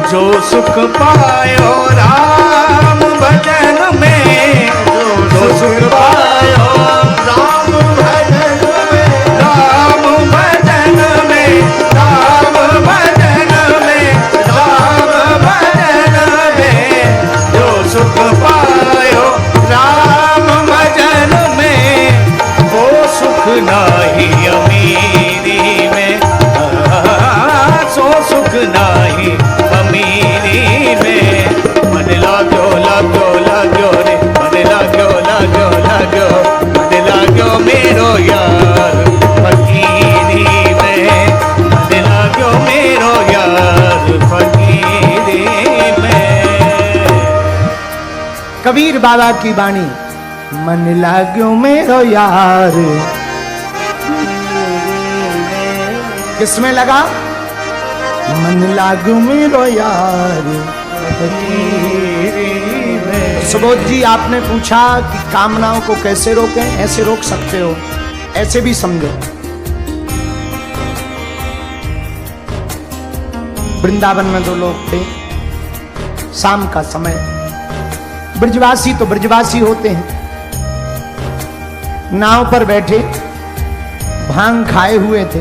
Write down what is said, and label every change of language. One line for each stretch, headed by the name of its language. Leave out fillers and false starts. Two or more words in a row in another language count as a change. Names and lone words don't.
Hindi: सुख पायो राम भजन में, जो सुख पायो राम भजन में, राम भजन में, राम भजन में, राम भजन में, जो सुख पायो राम भजन में, वो सुख नाही अमीरी में, सो सुख नाही अमीरी में। मन लाग्यो लाग्यो लाग्यो रे, मन लाग्यो लाग्यो लाग्यो, मन लाग्यो मेरो यार फकीरी में, मन लाग्यो मेरो यार फकीरी में। कबीर बाबा की वाणी, मन लाग्यो मेरो यार। किसमें लगा? मन लागू मेरो यार। सुबोध जी, आपने पूछा कि कामनाओं को कैसे रोकें? ऐसे रोक सकते हो, ऐसे भी समझो। वृंदावन में दो लोग थे, शाम का समय, ब्रजवासी तो ब्रजवासी होते हैं, नाव पर बैठे भांग खाए हुए थे।